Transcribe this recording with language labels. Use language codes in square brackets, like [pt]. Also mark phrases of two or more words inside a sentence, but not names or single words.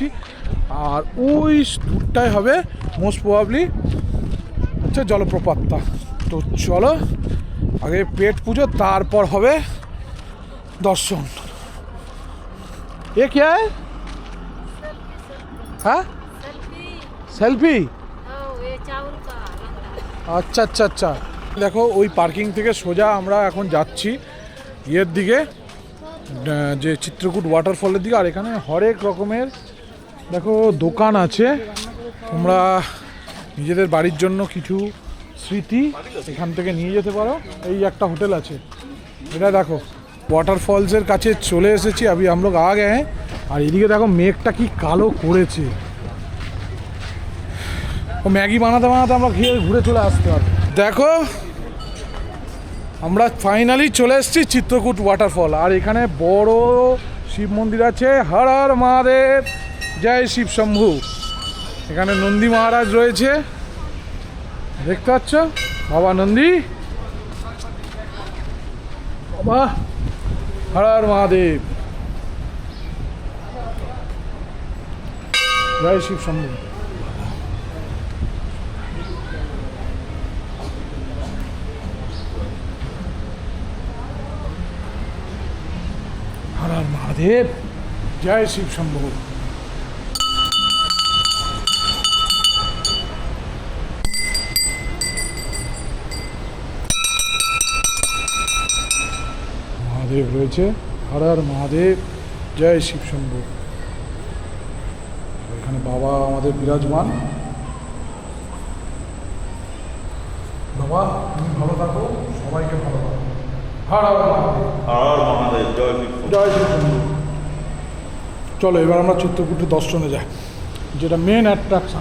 [bn] আর ওই দূরটায় হবে [en] most probably [bn] হচ্ছে জলপ্রপাতটা। তো চলো আগে পেট পুজো, তারপর হবে দর্শন। এ কে হ্যাঁ সেলফি? [hi] ये चावल का लंका। [bn] আচ্ছা আচ্ছা আচ্ছা। দেখো ওই পার্কিং থেকে সোজা আমরা এখন যাচ্ছি ইয়ের দিকে, যে চিত্রকূট ওয়াটারফলের দিকে। আর এখানে হরেক রকমের দেখো দোকান আছে। তোমরা নিজেদের বাড়ির জন্য কিছু স্মৃতি এখান থেকে নিয়ে যেতে পারো। এই একটা হোটেল আছে, এটা দেখো ওয়াটারফলসের কাছে চলে এসেছি। [hi] हम लोग आ गए हैं। [bn] আর এদিকে দেখো মেঘটা কি কালো করেছে। ও ম্যাগি বানাতে বানাতে আমরা খেয়ে ঘুরে চলে আসতে পারবো। দেখো আমরা ফাইনালি চলে এসেছি চিত্রকূট ওয়াটারফল। আর এখানে বড় শিব মন্দির আছে, হর হর মহাদেব, জয় শিব শম্ভু। এখানে নন্দী মহারাজ রয়েছে, দেখতে পাচ্ছ, বাবা নন্দী। বাবা হর হর মহাদেব, জয় শিব শম্ভু। [hi] हर हर महादेव, जय शिव शंभू। महादेव রয়েছে, हर हर महादेव, जय शिव शंभू। [bn] এখানে বাবা আমাদের বিরাজমান। বাবা তুমি ভালো থাকো, সবাইকে ভালো থাকো। হর হর মহাদেব। আর মহাদেব জয় শিব। জয় শ্রীচন্দ্র। চলো এবার আমরা চিত্রকূটের দর্শনে যাই, যেটা [en] main attraction.